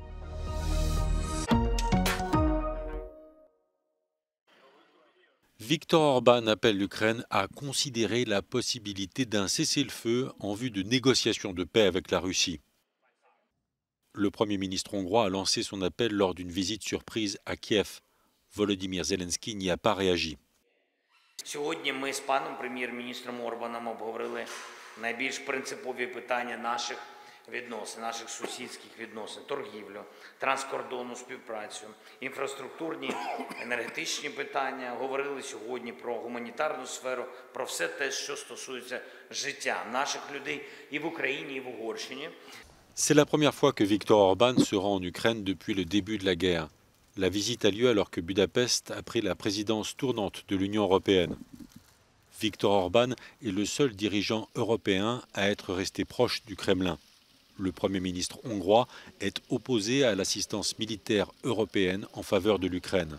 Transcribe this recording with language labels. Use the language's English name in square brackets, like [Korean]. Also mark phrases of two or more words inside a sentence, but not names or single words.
[French] Viktor Orban appelle l'Ukraine à considérer la possibilité d'un cessez-le-feu en vue de négociations de paix avec la Russie. Le Premier ministre hongrois a lancé son appel lors d'une visite surprise à Kiev. Volodymyr Zelensky n'y a pas réagi. [Ukrainian] Сьогодні ми з паном прем'єр-міністром Орбаном обговорили найбільш принципові питання наших відносин, наших сусідських відносин, торгівлю, транскордонну співпрацю, інфраструктурні, енергетичні питання. Говорили сьогодні про гуманітарну сферу, про все те, що стосується життя наших людей і в Україні, і в Угорщині. [French] C'est la première fois que Viktor Orban se rend en Ukraine depuis le début de la guerre. La visite a lieu alors que Budapest a pris la présidence tournante de l'Union européenne. Viktor Orban est le seul dirigeant européen à être resté proche du Kremlin. Le Premier ministre hongrois est opposé à l'assistance militaire européenne en faveur de l'Ukraine.